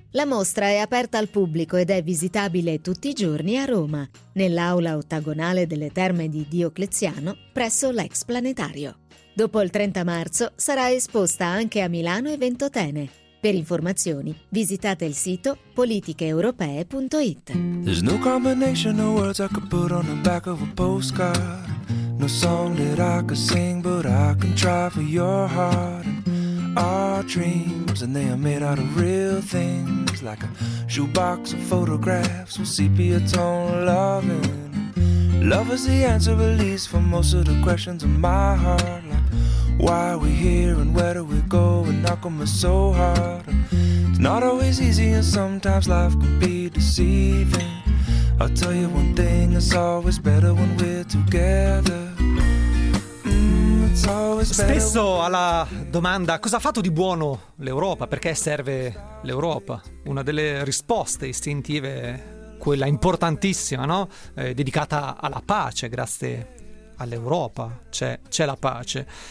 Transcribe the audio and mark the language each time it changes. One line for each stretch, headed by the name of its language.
Italian: La mostra è aperta al pubblico ed è visitabile tutti i giorni a Roma, nell'aula ottagonale delle Terme di Diocleziano, presso l'ex planetario. Dopo il 30 marzo sarà esposta anche a Milano e Ventotene. Per informazioni visitate il sito politicheeuropee.it.
English: There's no combination of words I could put on the back of a postcard. No song that I could sing, but I can try for your heart. Our dreams, and they are made out of real things, like a shoebox of photographs with sepia tone loving. Love is the answer, at least for most of the questions of my heart, like why are we here and where do we go and knock on us so hard. It's not always easy and sometimes life can be deceiving. I'll tell you one thing, it's always better when we're together.
Italian: Spesso alla domanda cosa ha fatto di buono l'Europa, perché serve l'Europa, una delle risposte istintive, quella importantissima, no? Dedicata alla pace, grazie all'Europa c'è la pace.